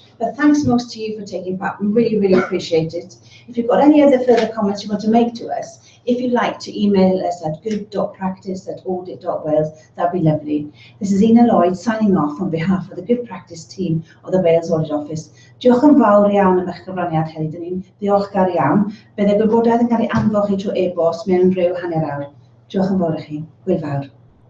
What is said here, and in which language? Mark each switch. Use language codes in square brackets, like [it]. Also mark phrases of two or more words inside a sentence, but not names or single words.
[en] But thanks most to you for taking part. We really, really appreciate it. If you've got any other further comments you want to make to us, if you'd like to email us at good.practice@audit.wales, that'd be lovely. This is Una Lloyd signing off on behalf of the Good Practice team of the Wales Audit Office. [cy] Diolch yn fawr iawn am eich gyfraniad heddiw. Dyn ni'n ddiolchgar iawn. Bydd y gwybodaeth yn cael ei anfon chi trwy e-bost mewn ryw hanner awr. Diolch yn fawr i chi. Hwyl fawr.